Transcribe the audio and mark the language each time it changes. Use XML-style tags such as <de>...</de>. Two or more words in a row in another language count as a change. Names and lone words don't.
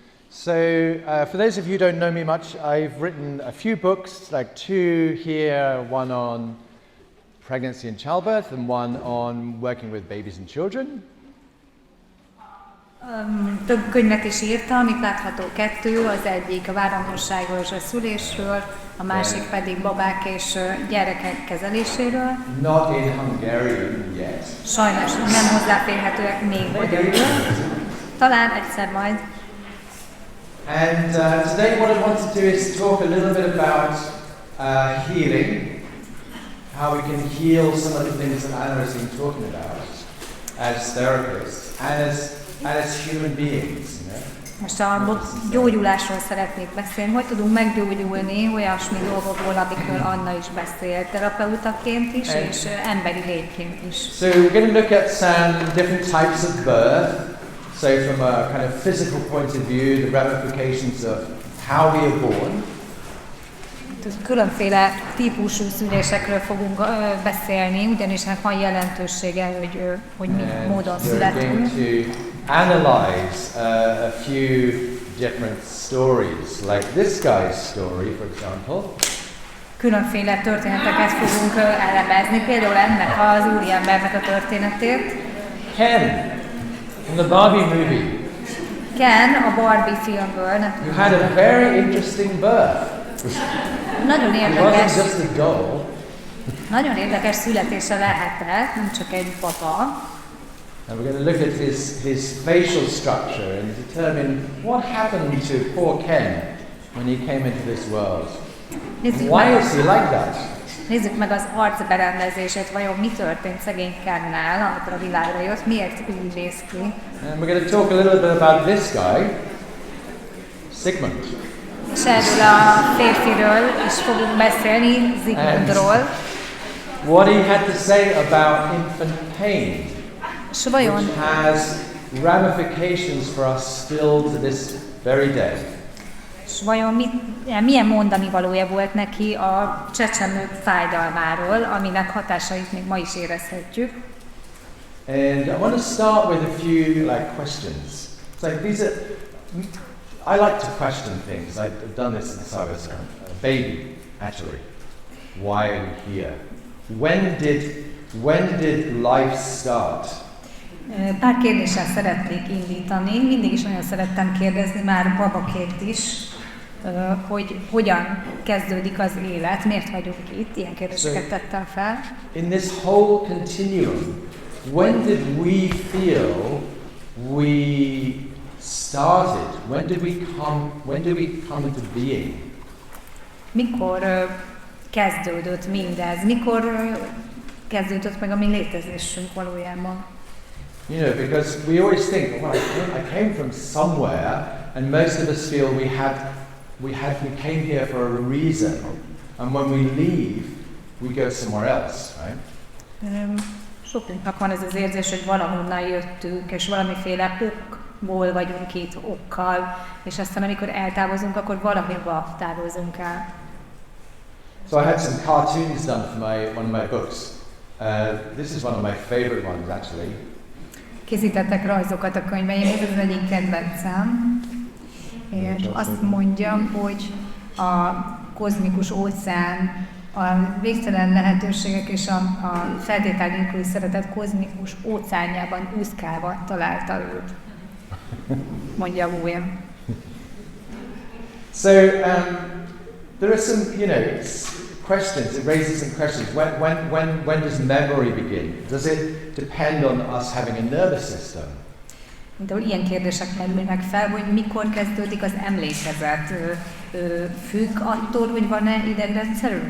<en>So, for those of you who don't know me much, I've written a few books, like 2 here, one on pregnancy and childbirth, and one on working with babies and children.</en> <hu>Több könyvet is írtam, itt látható 2, az egyik a várandóságról és a szülésről, a másik pedig babák és gyerekek kezeléséről.</hu> <en>Not in Hungarian yet.</en> <hu>Sajnos nem hozzáférhetőek még magyarul. Talán egyszer majd.</hu> <en>And today what I want to do is talk a little bit about healing, how we can heal some of the things that Anna has been talking about as therapists and as human beings. You know?</en> <hu>Most a gyógyulásról szeretnék beszélni, hogy tudunk meggyógyulni olyasmi dolgokból, amikről Anna is beszélt, terapeutaként is és emberi lényként is.</hu> <en>So we're going to look at some different types of birth. So from a kind of physical point of view, the ramifications of how we are born.</en> <hu>Különféle típusú szülésekről fogunk beszélni, ugyanis ennek van jelentősége, hogy mi módon születünk.</hu> <en>We're going to analyze a few different stories, like this guy's story, for example.</en> <hu>Különféle történeteket fogunk elemezni, például ennek az úriembernek a történetét.</hu> <en>Ken, from the Barbie movie.</en> <hu>Ken a Barbie filmből.</hu> <en>You had a very interesting birth.</en> <hu>Nagyon</hu> <en>It</en> <hu>érdekes.</hu> <en>wasn't just a doll.</en> <hu>Nagyon érdekes születése lehetett, nem csak egy papa.</hu> <en>And we're going to look at his facial structure and determine what happened to poor Ken when he came into this world. Why is he like that?</en> <hu>Nézzük meg az arcberendezését, vajon mi történt szegény Kennel, amikor a világra jött, miért úgy néz ki.</hu> <en>And we're going to talk a little bit about this guy, Sigmund.</en> <hu>És erről a férfiről is fogunk beszélni, Zsigmundról.</hu> <en>What he had to say about infant pain,</en> <hu>És vajon</hu> <en>which has ramifications for us still to this very day.</en> <hu>És vajon milyen mondani valója volt neki a csecsemők fájdalmáról, aminek hatásait még ma is érezhetjük.</hu> <en>And I want to start with a few questions. So these are, I like to question things. I've done this since I was a baby, actually. Why are we here? When did life start?</en> <hu>Pár kérdéssel szeretnék indítani. Mindig is nagyon szerettem kérdezni, már babaként is, hogy hogyan kezdődik az élet, miért vagyunk itt, ilyen kérdéseket tettem fel.</hu> <en>In this whole continuum, when did we feel we started? When did we come into being?</en> <hu>Mikor kezdődött mindez? Mikor kezdődött meg a mi létezésünk valójában?</hu> <en>You know, because we always think, well, I came from somewhere, and most of us feel we came here for a reason, and when we leave, we go somewhere else, right?</en> <hu>Sokunknak van ez az érzés, hogy valahonnan jöttünk, és valamiféle okból vagyunk itt, okkal, és aztán amikor eltávozunk, akkor valahova távozunk el.</hu> <en>So I had some cartoons done for one of my books. This is one of my favorite ones, actually.</en> <hu>Készítettek rajzokat a könyveim, ez az egyik kedvencem. És azt mondja, hogy a kozmikus óceán, a végtelen lehetőségek és a feltétel nélküli szeretet kozmikus óceánjában úszkálva találta őt. Mondja William.</hu> <en>So there are some, questions. It raises some questions. When does memory begin? Does it depend on us having a nervous system?</en> <hu>Mint ilyen kérdések merülnek fel, hogy mikor kezdődik az emlékezet, függ attól, hogy van-e idegrendszerünk?</hu>